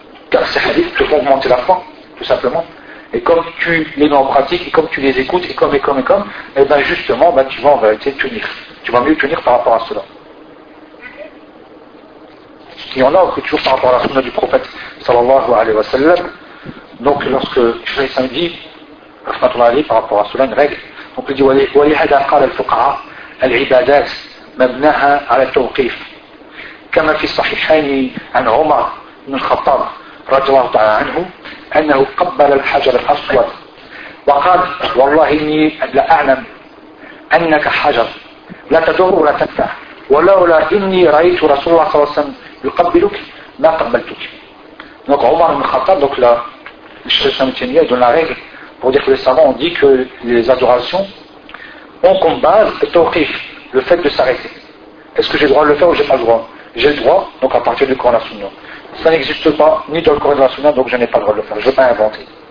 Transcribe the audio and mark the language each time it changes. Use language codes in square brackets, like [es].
[fr] Car ces hadiths te font augmenter la foi, tout simplement. Et comme tu les mets en pratique, et comme tu les écoutes, et tu vas en vérité tenir. Tu vas mieux tenir par rapport à cela. Il y en a que toujours par rapport à la sunna du prophète, sallallahu alayhi wa sallam. Donc lorsque tu fais un dit, quand on a dit par rapport à cela, une règle, on peut dire [ar] « وَلِهَدَا قَالَ الْفُقَعَ الْعِبَادَةِ مَبْنَهَا عَلَى التَّوْقِيفِ كما في الصحيحين عن عمر بن الخطاب رضي الله تعالى عنه انه قبل الحجر الاسود وقال والله اني لاعلم انك حجر لا تضر ولا تنفع ولولا اني رايت رسول الله صلى الله عليه وسلم يقبلك ما قبلتك. [fr] Donc عمر بن الخطاب, donc là, le cheikh Ibn Taymiyyah donne la règle pour dire que les savants ont dit que les adorations ont comme base le tawqif, le fait de s'arrêter. Est-ce que j'ai le droit de le faire ou j'ai pas le droit? J'ai le droit, donc à partir du Coran de la Sunna. Ça n'existe pas, ni dans le Coran de la Sunna, donc je n'ai pas le droit de le faire. Je ne veux pas inventer.